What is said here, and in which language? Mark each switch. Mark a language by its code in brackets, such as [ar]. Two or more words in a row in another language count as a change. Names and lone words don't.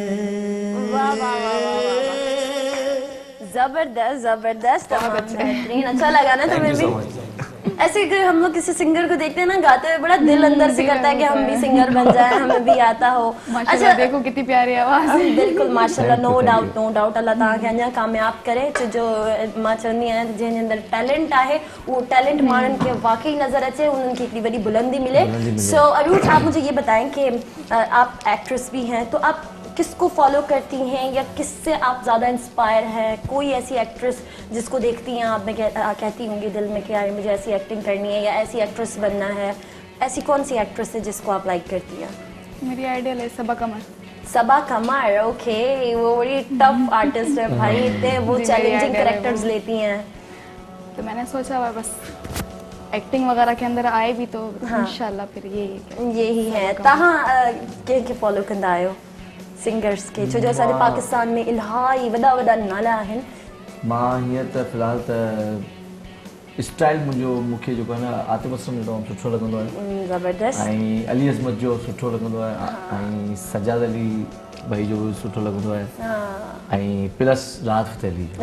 [ur] واہ واہ واہ زبردست زبردست بہترین اچھا لگا نا تمہیں بھی ایسے اگر ہم لوگ کسی سنگر کو دیکھتے ہیں نا گاتے ہوئے، بڑا دل اندر سے کرتا ہے کہ ہم بھی سنگر بن جائے، ہمیں بھی آتا ہو. ماشاءاللہ دیکھو کتنی پیاری آواز ہے. بالکل ماشاءاللہ, नो [en] Thank you, doubt no doubt. [sd] अल्लाह तव्हांखे अञा कामयाब करे। जो मां चवंदी आहियां जंहिंजे अंदर टैलेंट आहे वो टैलेंट माण्हुनि खे वाकई नजर अचे, उन्हनि खे हिकिड़ी वॾी बुलंदी मिले। [ur] سو عروج، آپ مجھے یہ بتائیں کہ آپ ایکٹریس بھی ہیں، تو آپ کس کو فالو کرتی ہیں یا کس سے آپ زیادہ انسپائر ہیں? کوئی ایسی ایکٹریس جس کو دیکھتی ہیں آپ میں کہتی ہوں گی دل میں کہ یار مجھے ایسی ایکٹنگ کرنی ہے یا ایسی ایکٹریس بننا ہے، ایسی کون سی ایکٹریس ہے جس کو آپ لائک کرتی ہیں? میری آئیڈیل ہے صبا قمر. صبا قمر، اوکے، وہ بڑی ٹف آرٹسٹ ہے بھائی، اتنے وہ जी, चैलेंजिंग میری idol ہے कैरेक्टर्स वो। لیتی ہیں. تو میں نے سوچا ہوا بس ایکٹنگ وغیرہ کے اندر آئے بھی تو ان شاءاللہ پھر یہی ہے. [sd] तव्हां कंहिंखे फॉलो कंदा आहियो सिंगर्स के, छो जो असांजे पाकिस्तान में इलाही वॾा वॾा नाला आहिनि? मां हीअं त फ़िलहाल त स्टाइल मुंहिंजो मूंखे जेको आहे न आतिफ़ असलम जो तमामु सुठो लॻंदो आहे, ज़बरदस्त। ऐं अली अज़मत जो सुठो लॻंदो आहे, ऐं सजाद अली भाई जो सुठो लॻंदो आहे, ऐं प्लस राहत फ़तेह अली।